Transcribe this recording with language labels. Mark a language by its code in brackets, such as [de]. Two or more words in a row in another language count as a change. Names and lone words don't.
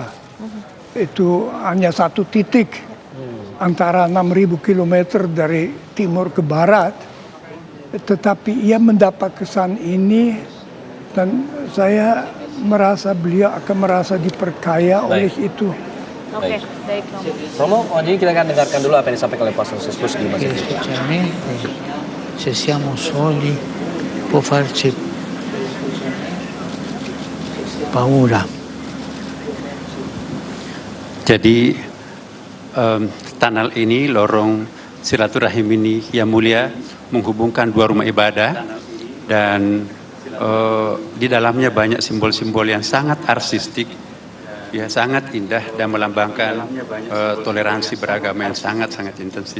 [id] Itu hanya satu titik antara 6.000 kilometer dari timur ke barat. Tetapi ia mendapat kesan ini dan saya merasa beliau akan merasa diperkaya oleh itu. Oke, baik Romo, jadi kita akan dengarkan dulu apa yang disampaikan oleh Paus Fransiskus di Masjid Istiqlal. [it] Sinceramente, se siamo soli può farci paura. [id] Jadi tunnel ini, lorong silaturahim ini yang mulia menghubungkan dua rumah ibadah dan di dalamnya banyak simbol-simbol yang sangat artistik, ya sangat indah dan melambangkan toleransi beragama yang sangat-sangat intensif.